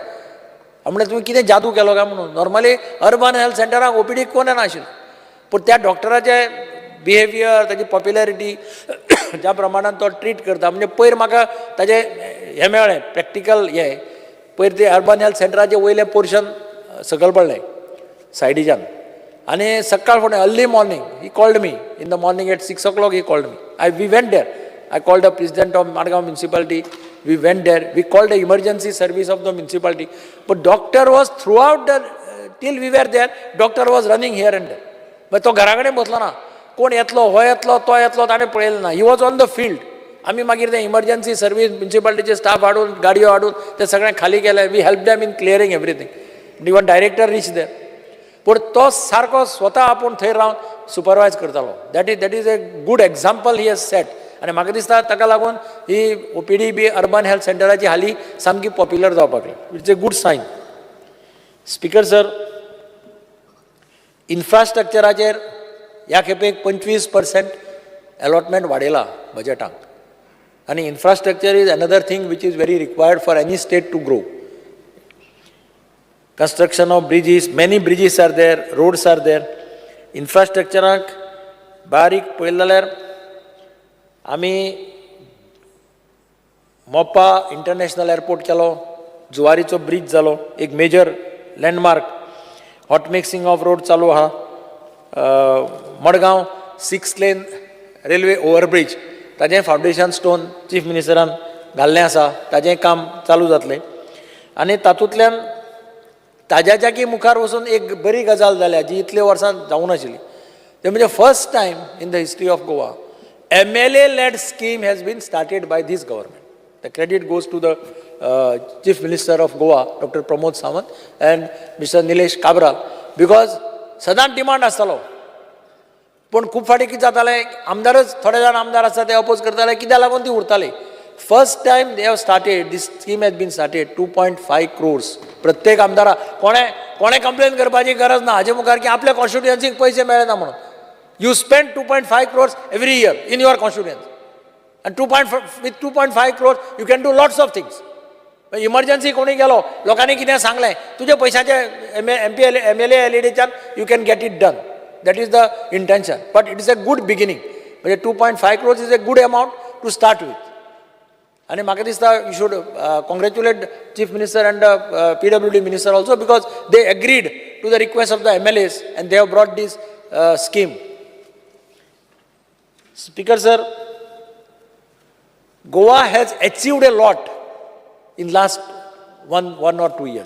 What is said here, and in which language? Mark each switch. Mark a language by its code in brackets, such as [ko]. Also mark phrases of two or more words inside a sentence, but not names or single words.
[kok] म्हणजे तुमी कितें जादू केलो काय म्हणून. [en] normally urban health [kok] सेंटरांक OPD कोण नाशिल्लें, पूण त्या डॉक्टराचे बिहेवियर, ताची पॉप्युलॅरिटी, ज्या प्रमाणान तो ट्रीट करता, म्हणजे पयर म्हाका ताजें हें मेळ्ळें प्रॅक्टिकल हें. पयर ते अर्बन हेल्थ सेंटराचे वयले पोर्शन सकयल पडलें सायडीच्यान, आनी सकाळ फुडें [en] early morning he called me in the morning at 6 o'clock he called me. We went there. I called the president of Madgaon municipality. We went there. We called the emergency service of the municipality. But doctor was throughout till we were there, doctor was running here and there. [kok] But तो घरा कडेन बसलो ना, कोण येतलो, हो येतलो, तो येतलो, ताणें पळयलें ना. [en] he was on the field. [kok] आमी मागीर ते [en] emergency service [kok] म्युनिसिपालिटीचे स्टाफ हाडून, गाडयो हाडून ते सगळें खाली केलें. [en] we help them in clearing everything. even director reach there. [kok] पूण तो सारको स्वता आपूण थंय रावन सुपरवायज करतालो. [en] that is a good example he has set. [kok] आनी म्हाका दिसता ताका लागून ही OPD बी [en] urban health [kok] सेंटराची हाली सामकी पॉप्युलर जावपाक लागली. [en] it's a good sign. speaker sir, [kok] इन्फ्रास्ट्रक्चराचेर ह्या खेपेक 25% अलॉटमेंट वाडयला बजेटांत. आनी [en] infrastructure is another thing which is very required for any state to grow. Construction of bridges, many bridges are there, roads are there. [kok] Infrastructure बारीक पळयलें जाल्यार आमी मोपा इंटरनॅशनल एअरपोर्ट केलो, जुवारीचो ब्रिज जालो, एक [en] major landmark. hot mixing of road [kok] चालू आहा. मडगांव [en] 6 lane railway overbridge, [kok] ताजें [en] foundation stone [kok] चीफ मिनिस्टरान घाल्लें आसा, ताजें काम चालू जातलें. आनी तातूंतल्यान ताज्या जागी मुखार वचून एक बरी गजाल जाल्या जी इतले वर्सां जावं नाशिल्ली. ते म्हणजे [en] first time in the history of Goa MLA led scheme has been started by this government. The credit goes to the Chief Minister of Goa, Dr. Pramod Sawant, and Mr. Nilesh Kabra, because [kok] सदांच डिमांड आसतालो. पूण खूब फाटी कितें जातालें, आमदारच थोडे जाण आमदार आसा ते अपोज करताले, कित्याक लागून ती उरताली. [en] first time they have started, this scheme has been started. [kok] 2.5 crores प्रत्येक आमदारा. कोणें कंप्लेन करपाची गरज ना हाजे मुखार की आपल्या कॉन्स्टिट्युएन्सीक पयशे मेळना म्हणून. [en] You spend 2.5 crores every year in your constituency. And with 2.5 crores, you can do lots of things. [kok] Emergency कोणी गेलो, लोकांनी कितें सांगलें, तुजे पयशांचे MLA LEDच्यान [en] you can get it done. That is the intention. But it is a good beginning. म्हणजे 2.5 crores is a good amount to start with. And [kok] म्हाका दिसता [en] you should congratulate Chief Minister and PWD Minister also, because they agreed to the request of the MLAs and they have brought this scheme. Speaker sir, Goa has achieved a lot in last one or 2 years.